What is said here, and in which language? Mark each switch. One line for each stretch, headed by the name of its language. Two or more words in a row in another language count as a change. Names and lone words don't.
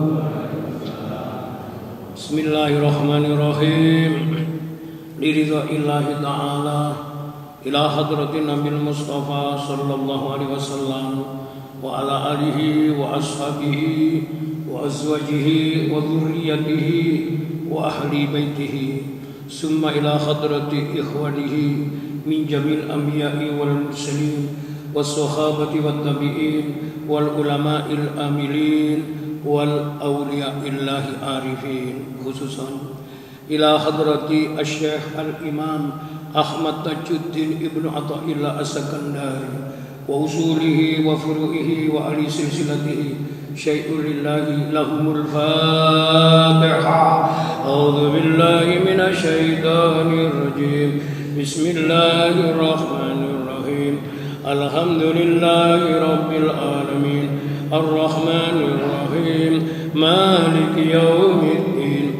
Arabic: بسم الله الرحمن الرحيم. لرضا الله تعالى إلى حضرة النبي المصطفى صلى الله عليه وسلم وعلى آله وأصحابه و أزواجه وذرياته وأهل بيته ثم إلى حضرة إخوانه من جميع الأنبياء والمرسلين والصحابة والتابعين والعلماء العاملين وأولياء الله العارفين خصوصا إلى حضرة الشيخ الإمام أحمد تاج الدين ابن عطاء الله السكندري وأصوله وفروعه وأهل سلسلته شيء لله لهم الفاتحة. أعوذ بالله من الشيطان الرجيم. بسم الله الرحمن الرحيم الحمد لله رب العالمين. الرحمن الرحيم مالك يوم الدين.